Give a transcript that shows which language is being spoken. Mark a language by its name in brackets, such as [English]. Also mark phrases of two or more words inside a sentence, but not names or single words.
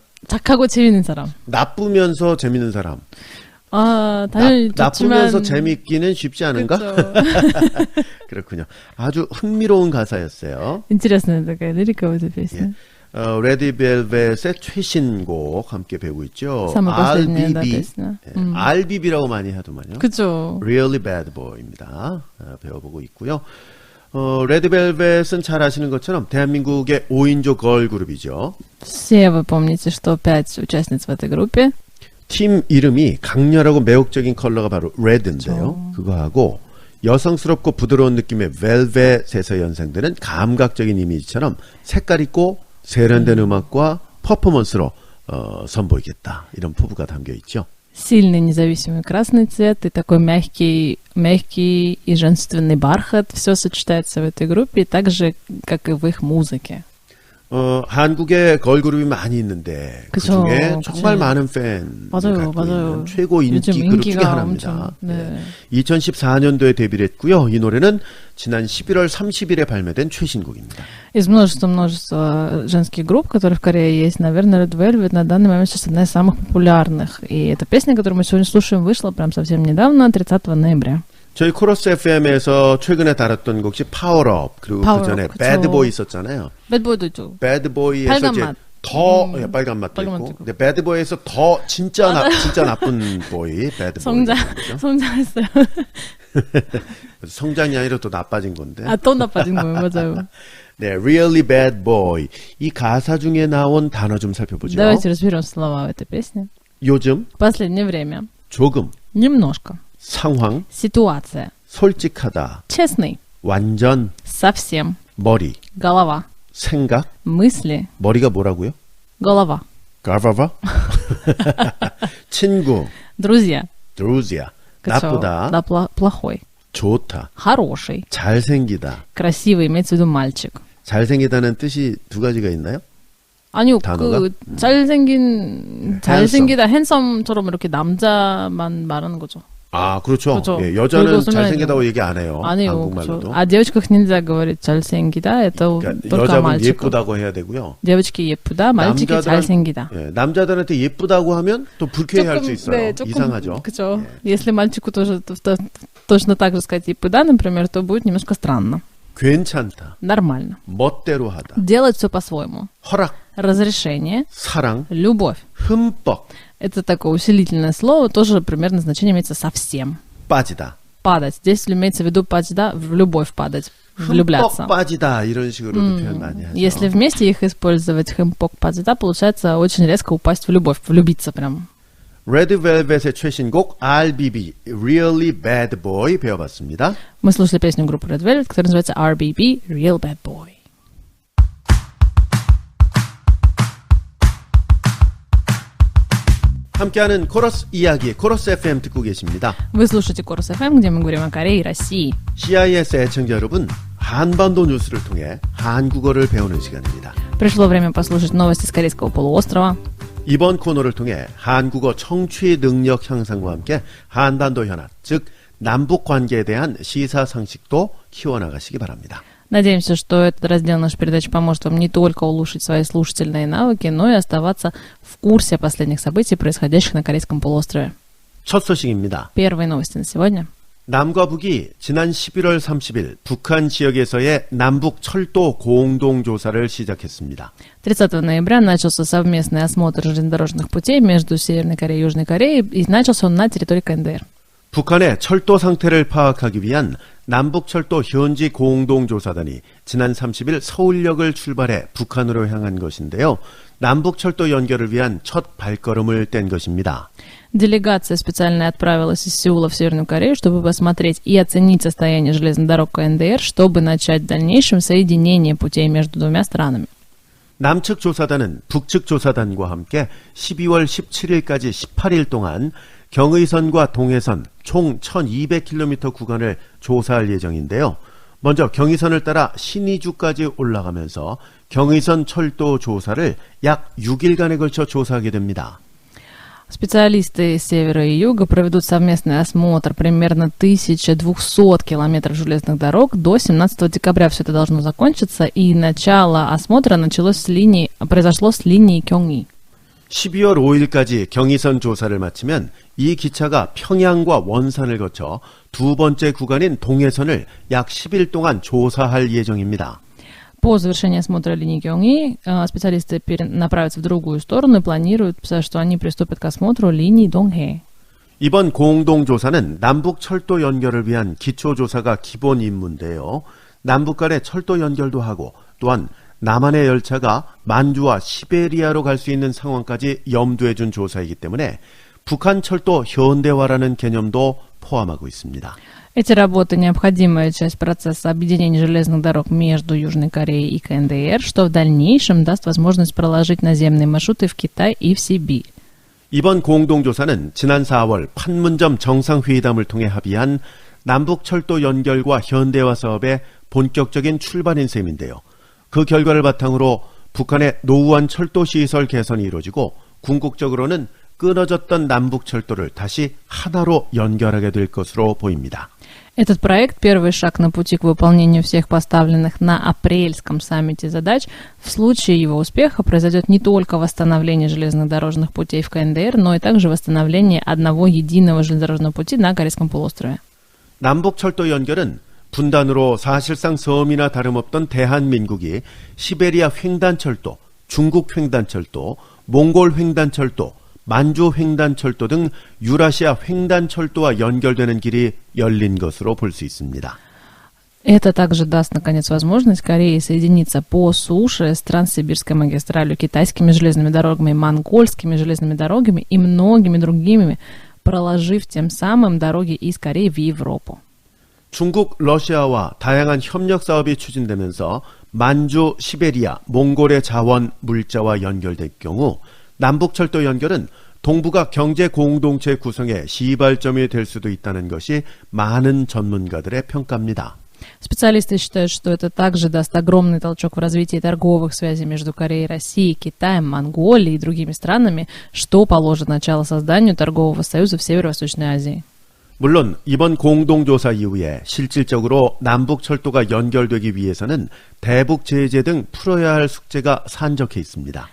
[Korean] 착하고 재밌는 사람. 나쁘면서 재밌는 사람. 당연히 나쁘면서 좋지만 재밌기는 쉽지 않은가? 그쵸. 그렇군요. 아주 흥미로운 가사였어요. [Russian] Интересная такая лирика в этой песне. [Korean] 레디 벨벳의 최신곡 함께 배우고 있죠. [Russian] Самая последняя, да, RBB. песня. [Korean] RBB라고 많이 하더만요. 그쵸. Really Bad Boy입니다. 배워보고 있고요. 레드벨벳은 잘 아시는 것처럼 대한민국의 5인조 걸그룹이죠. [Russian] Все вы помните, что 5 участниц в этой группе. [Korean] 팀 이름이 강렬하고 매혹적인 컬러가 바로 레드인데요. 그거하고 여성스럽고 부드러운 느낌의 벨벳에서 연상되는 감각적인 이미지처럼 색깔 있고 세련된 음악과 퍼포먼스로 선보이겠다. 이런 포부가 담겨 있죠. [Russian] Сильный независимый красный цвет и такой мягкий и женственный бархат. Все сочетается в этой группе, так же, как и в их музыке. [Korean] 한국에 걸그룹이 많이 있는데 그쵸, 그중에 그쵸. 정말 많은 팬 맞아요, 갖고 맞아요. 있는 최고 인기 요즘 그룹 중에 인기가 하나입니다. 엄청, 네. 2014년도에 데뷔를 했고요. 이 노래는 지난 11월 30일에 발매된 최신곡입니다. [Russian] Из множества женских групп, которые в Корее есть, наверное, Red Velvet на данный момент сейчас одна из самых популярных. И эта песня, которую мы сегодня слушаем, вышла прям совсем недавно, 30 ноября. [Korean] 저희 코러스 FM에서 최근에 다뤘던 곡이 파워업 그리고 파워업, 그 전에 그쵸. 배드보이 있었잖아요. 배드보이도 있죠. 배드보이에서 빨간 이제 맛. 더 빨간 맛도 빨간 있고, 맛도 있고. 근데 배드보이에서 더 진짜 나쁜 보이 배드보이. 성장했어요. 성장이 아니라 또 나빠진 건데. 또 나빠진 거예요, 맞아요. 네, really bad boy. 이 가사 중에 나온 단어 좀 살펴보죠. [Russian] Давайте разберем слова в этой песне. [Korean] 요즘, [Russian] В последнее время. [Korean] 조금, [Russian] Немножко. [Korean] 상황, [Russian] Ситуация. [Korean] 솔직하다, [Russian] Честный. [Korean] 완전, [Russian] Совсем. [Korean] 머리, [Russian] Голова. [Korean] 생각, [Russian] Мысли. [Korean] 머리가 뭐라고요? [Russian] Голова. [Korean] 가바바, 친구, [Russian] Друзья. друзья, [Korean] 그쵸? 나쁘다, [Russian] Да, плохой. [Korean] 좋다, [Russian] Хороший. [Korean] 잘생기다. [Russian] Красивый, имеется в виду мальчик. [Korean] 잘생기다는 뜻이 두 가지가 있나요? 아니요, 단어가? 그 잘생기다, 핸섬처럼 이렇게 남자만 말하는 거죠. 아, 그렇죠. 그렇죠. 예, 여자는 그리고 쓰면 잘생기다고 얘기 안 해요. 아니요, 한국말로도. 그렇죠. 아, [Russian] девочках нельзя говорить 잘생기다. Это [Korean] 그러니까 [Russian] только [Korean] 여자분 [Russian] мальчику. [Korean] 예쁘다고 해야 되고요. [Russian] девочки 예쁘다, мальчики 잘생기다. [Korean] 예, 남자들한테 예쁘다고 하면 또 불쾌해할 수 있어요. 네, 조금, 이상하죠. 그렇죠. [Russian] Если мальчику тоже точно так же сказать 예쁘다, например, то будет немножко странно. [Korean] 괜찮다. [Russian] Нормально. [Korean] 멋대로 하다. [Russian] Делать все по-своему. [Korean] 허락, [Russian] Разрешение, [Korean] 사랑, [Russian] любовь. [Korean] 흠뻑 [Russian] Это такое усилительное слово, тоже примерно значение имеется совсем. [Korean] 빠지다. [Russian] Падать. Здесь имеется в виду падать, в любовь падать, влюбляться. [Korean] 흠뻑 빠지다 이런 식으로도 표현 많이 하죠. [Russian] Если вместе их использовать, хэмпок падать, получается очень резко упасть в любовь, влюбиться прям. [Korean] Red Velvet의 최신곡 RBB, Really Bad Boy 배워봤습니다. [Russian] Мы слушали песню группы Red Velvet, которая называется RBB, Real Bad Boy. [Korean] 함께하는 코러스 이야기, 코러스 FM 듣고 계십니다. [Russian] Вы слушаете Корус FM, где мы говорим о Корее и России. [Korean] CIS 애청자 여러분, 한반도 뉴스를 통해 한국어를 배우는 시간입니다. [Russian] Пришло время послушать новости с Корейского полуострова. [Korean] 이번 코너를 통해 한국어 청취 능력 향상과 함께 한반도 현안, 즉 남북 관계에 대한 시사상식도 키워나가시기 바랍니다. [Russian] Надеемся, что этот раздел нашей передачи поможет вам не только улучшить свои слушательные навыки, но и оставаться в курсе последних событий, происходящих на Корейском полуострове. [Korean] 첫 소식입니다. [Russian] Первые новости на сегодня. [Korean] 남과 북이 지난 11월 30일 북한 지역에서의 남북 철도 공동조사를 시작했습니다. [Russian] 30 ноября начался совместный осмотр железнодорожных путей между Северной Кореей и Южной Кореей, и начался он на территории КНДР. [Korean] 북한의 철도 상태를 파악하기 위한 남북철도 현지 공동조사단이 지난 30일 서울역을 출발해 북한으로 향한 것인데요. 남북철도 연결을 위한 첫 발걸음을 뗀 것입니다. [Russian] Делегация специально отправилась из Сеула в Северную Корею, чтобы посмотреть и оценить состояние железных дорог КНДР, чтобы начать в дальнейшем соединение путей между двумя странами. [Korean] 남측 조사단은 북측 조사단과 함께 12월 17일까지 18일 동안 경의선과 동해선 총 1200km 구간을 조사할 예정인데요. 먼저 경의선을 따라 신의주까지 올라가면서 경의선 철도 조사를 약 6일간에 걸쳐 조사하게 됩니다. [Russian] Специалисты из севера и юга проведут совместный осмотр примерно 1200 километров железных дорог. До 17 декабря все это должно закончиться, и начало осмотра произошло с линии Кёнги. [Korean] 12월 5일까지 경의선 조사를 마치면 이 기차가 평양과 원산을 거쳐 두 번째 구간인 동해선을 약 10일 동안 조사할 예정입니다. [Russian] По завершении осмотра линии Кёнги специалисты направятся в другую сторону и планируют, что они приступят к осмотру линии Дonghae. [Korean] 이번 공동조사는 남북 철도 연결을 위한 기초조사가 기본 임무인데요. 남북 간의 철도 연결도 하고 또한 남한의 열차가 만주와 시베리아로 갈 수 있는 상황까지 염두에 준 조사이기 때문에 북한 철도 현대화라는 개념도 포함하고 있습니다. [Russian] Эти работы – необходимая часть процесса объединения железных дорог между Южной Кореей и КНДР, что в дальнейшем даст возможность проложить наземные маршруты в Китай и в Сибирь. [Korean] 이번 공동조사는 지난 4월 판문점 정상회의담을 통해 합의한 남북 철도 연결과 현대화 사업의 본격적인 출발인 셈인데요. 그 결과를 바탕으로 북한의 노후한 철도 시설 개선이 이루어지고 궁극적으로는 끊어졌던 남북 철도를 다시 하나로 연결하게 될 것으로 보입니다. [Russian] Этот проект – первый шаг на пути к выполнению всех поставленных на апрельском саммите задач. В случае его успеха произойдет не только восстановление железных дорожных путей в КНДР, но и также восстановление одного единого железнодорожного пути на Корейском полуострове. [Korean] 남북 철도 연결은 분단으로 사실상 섬이나 다름없던 대한민국이 시베리아 횡단철도, 중국 횡단철도, 몽골 횡단철도, 만주 횡단철도 등 유라시아 횡단철도와 연결되는 길이 열린 것으로 볼 수 있습니다. [Russian] Это также даст, наконец, возможность Корее соединиться по суше с Транссибирской магистралью, китайскими железными дорогами, монгольскими железными дорогами и многими другими, проложив тем самым дороги из Кореи в Европу. [Korean] 중국, 러시아와 다양한 협력 사업이 추진되면서 만주, 시베리아, 몽골의 자원, 물자와 연결될 경우 남북철도 연결은 동북아 경제 공동체 구성의 시발점이 될 수도 있다는 것이 많은 전문가들의 평가입니다. [Russian] Специалисты считают, что это также даст огромный толчок в развитии торговых связей между Кореей, Россией, Китаем, Монголией и другими странами, что положит начало созданию торгового союза в Северо-Восточной Азии. [Korean] 물론 이번 공동조사 이후에 실질적으로 남북철도가 연결되기 위해서는 대북 제재 등 풀어야 할 숙제가 산적해 있습니다.